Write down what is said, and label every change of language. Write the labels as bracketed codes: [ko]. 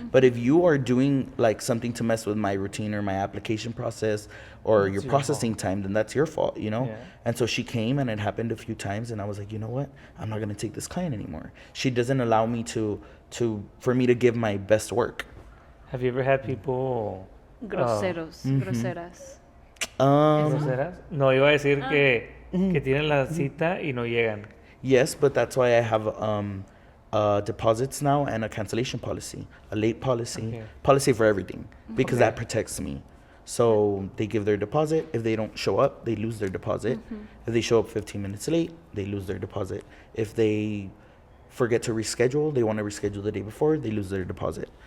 [en] But if you are doing like something to mess with my routine or my application process or your processing time, then that's your fault, you know? Yeah. And so she came and it happened a few times and I was like, you know what? I'm not going to take this client anymore. She doesn't allow me for me to give my best work. Have you ever had people [es] Groseros, groseras. groseras? No, iba a decir que tienen la cita y no llegan. [en] Yes, but that's why I have deposits now and a cancellation policy, a late policy, policy for everything, because that protects me. So they give their deposit. If they don't show up, they lose their deposit. If they show up 15 minutes late, they lose their deposit. If they forget to reschedule, they want to reschedule the day before, they lose their deposit.